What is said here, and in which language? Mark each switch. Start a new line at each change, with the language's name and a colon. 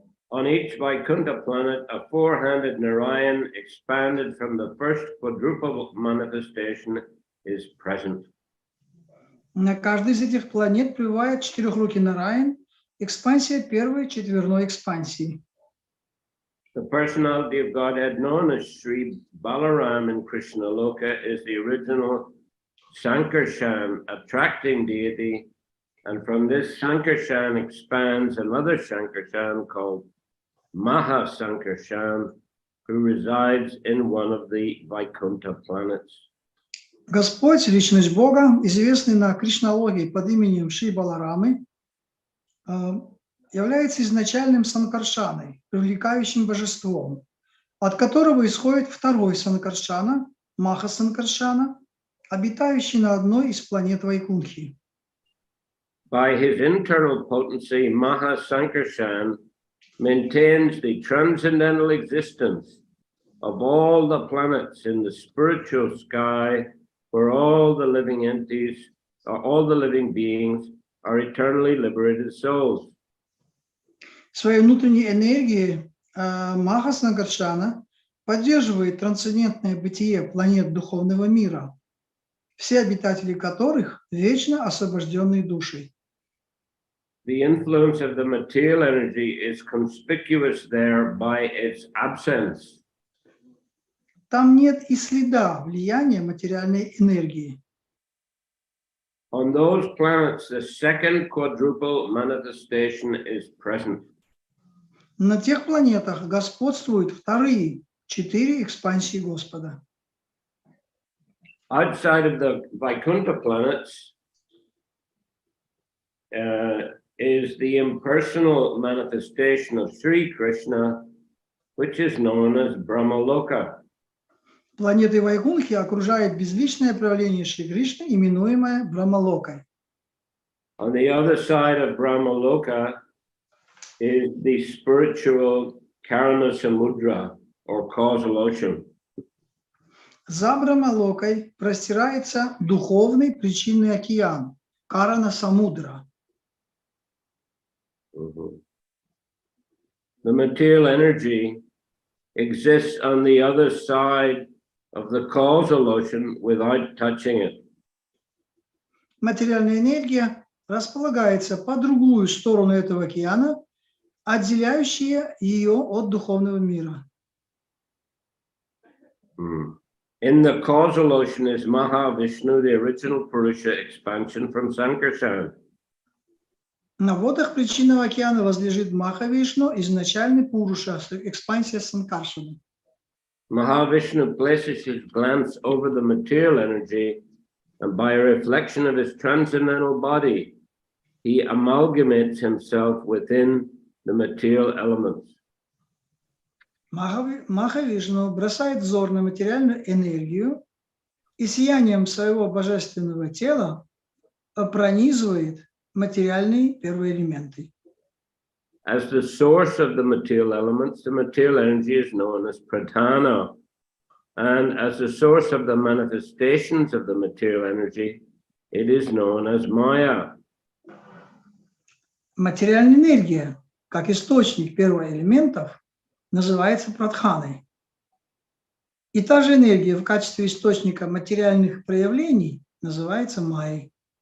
English: On each Vaikuntha planet, a four-handed Narayan expanded from the first quadruple manifestation is present.
Russian: На каждой из этих планет пребывает четырехрукий Нараян, экспансия первой четверной экспансии.
English: The personality of Godhead known as Sri Balaram in Krishna Loka is the original Sankarshan, attracting deity, and from this Sankarshan expands another Sankarshan called Maha Sankarshan, who resides in one of the Vaikuntha planets.
Russian: Господь, личность Бога, известный на Кришналоге под именем Шри Баларамы, является изначальным Санкаршаной, привлекающим божеством, от которого исходит второй Санкаршана, Маха Санкаршана, обитающий на одной из планет Вайкунхи.
English: By his internal potency, Maha Sankarshan maintains the transcendental existence of all the planets in the spiritual sky, where all the living entities, or all the living beings, are eternally liberated souls.
Russian: Своей внутренней энергией Маха Санкаршана поддерживает трансцендентное бытие планет духовного мира, все обитатели которых вечно освобожденные душей.
English: The influence of the material energy is conspicuous there by its absence.
Russian: Там нет и следа влияния материальной энергии.
English: On those planets, the second quadruple manifestation is present.
Russian: На тех планетах господствуют вторые четыре экспансии Господа.
English: Outside of the Vaikuntha planets is the impersonal manifestation of Sri Krishna, which is known as Brahmaloka.
Russian: Планеты Вайкунхи окружает безличное проявление Шри Кришны, именуемое Брахмалокой.
English: On the other side of Brahmaloka is the spiritual Karana Samudra, or causal ocean.
Russian: За Брахмалокой простирается духовный причинный океан, Карана Самудра.
English: The material energy exists on the other side of the causal ocean without touching it.
Russian: Материальная энергия располагается по другую сторону этого океана, отделяющая ее от духовного мира.
English: In the causal ocean is Mahavishnu, the original Purusha expansion from Sankarshan.
Russian: На водах причинного океана возлежит Махавишну, изначальный Пуруша, экспансия Санкаршана.
English: Mahavishnu places his glance over the material energy, and by a reflection of his transcendental body, he amalgamates himself within the material elements.
Russian: Махавишну бросает взор на материальную энергию и сиянием своего божественного тела пронизывает материальные первые элементы.
English: As the source of the material elements, the material energy is known as pradhana, and as the source of the manifestations of the material energy, it is known as maya.
Russian: Материальная энергия, как источник первоэлементов, называется прадханой. И та же энергия в качестве источника материальных проявлений называется майей.